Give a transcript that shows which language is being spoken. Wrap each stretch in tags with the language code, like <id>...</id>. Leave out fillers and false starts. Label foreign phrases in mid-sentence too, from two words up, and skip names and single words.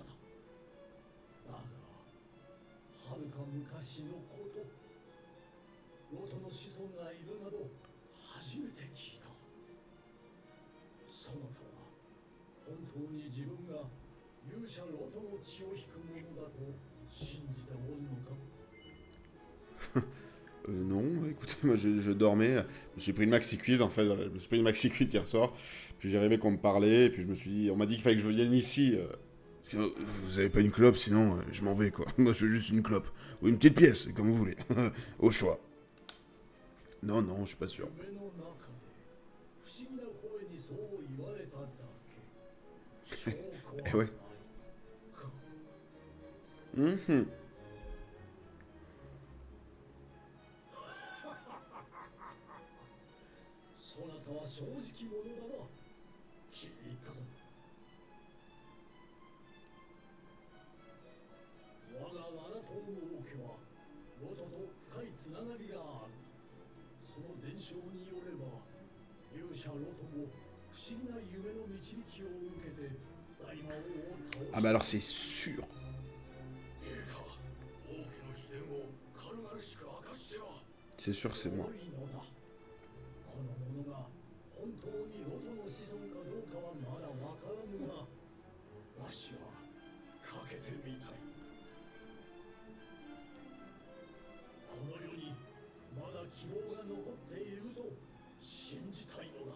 <ja>だが、はるか昔のこと、ロトの子孫がいるなど初めて聞いた。そなたは本当に自分が勇者ロトの血を引くものだと信じておるのか？</ja> <fr>Non, écoutez, moi je dormais, je me suis pris une maxi cuite en fait, voilà, je me suis pris une maxi cuite hier soir, puis j'ai rêvé qu'on me parlait, et puis je me suis dit, on m'a dit qu'il fallait que je vienne ici, parce que vous avez pas une clope, sinon je m'en vais quoi, moi je veux juste une clope, ou une petite pièce, comme vous voulez, au choix. Non, non, je suis pas sûr.</fr> <ja>夢の中で不思議な声にそう言われただけ。証拠 Eh はな</ja> <fr>ouais.</fr> <ja>いか。 Mhm. そなたは正直者だな。気に入ったぞ。我がアラトーン王家はロトと深いつながりがある。その伝承によれば、勇者ロトも不思議な夢の導きを受けて大魔王を倒し</ja> <fr>Ah bah alors c'est sûr.</fr> <ja>陛下、王家の秘伝を軽々しく明かしては</ja> <fr>C'est sûr que c'est moi.</fr> <ja>悪いのだ。この者が本当にロトの子孫かどうかはまだわからぬが、わしはかけてみたい。この世にまだ希望が残っていると信じたいのだ。</ja>